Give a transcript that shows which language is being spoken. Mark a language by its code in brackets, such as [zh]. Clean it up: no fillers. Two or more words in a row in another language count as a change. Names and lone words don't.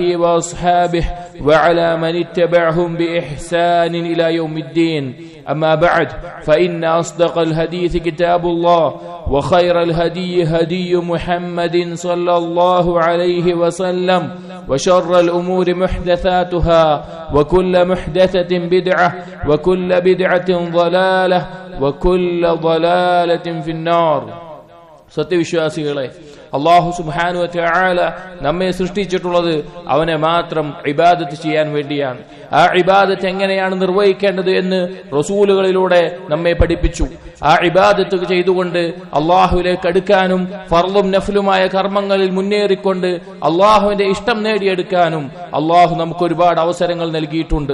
[ar] وأصحابه وعلى من اتبعهم بإحسان إلى يوم الدين أما بعد فإن أصدق الحديث كتاب الله وخير الهدي هدي محمد صلى الله عليه وسلم وشر الأمور محدثاتها وكل محدثة بدعة وكل بدعة ضلالة وكل ضلالة في النار. [ml] സത്യവിശ്വാസികളെ, [ar] الله سبحانه وتعالى [ml] നമ്മെ സൃഷ്ടിച്ചിട്ടുള്ളത് അവനെ മാത്രം ഇബാദത്ത് ചെയ്യാൻ വേണ്ടിയാണ്. ആ ഇബാദത്ത് എങ്ങനെയാണ് നിർവഹിക്കേണ്ടത് എന്ന് റസൂലുകളിലൂടെ നമ്മെ പഠിപ്പിച്ചു. ആ ഇബാദത്ത് ചെയ്തുകൊണ്ട് അള്ളാഹുവിലേക്ക് അടുക്കാനും ഫർളും നഫ്ലുമായ കർമ്മങ്ങളിൽ മുന്നേറിക്കൊണ്ട് അള്ളാഹുവിന്റെ ഇഷ്ടം നേടിയെടുക്കാനും അള്ളാഹു നമുക്ക് ഒരുപാട് അവസരങ്ങൾ നൽകിയിട്ടുണ്ട്.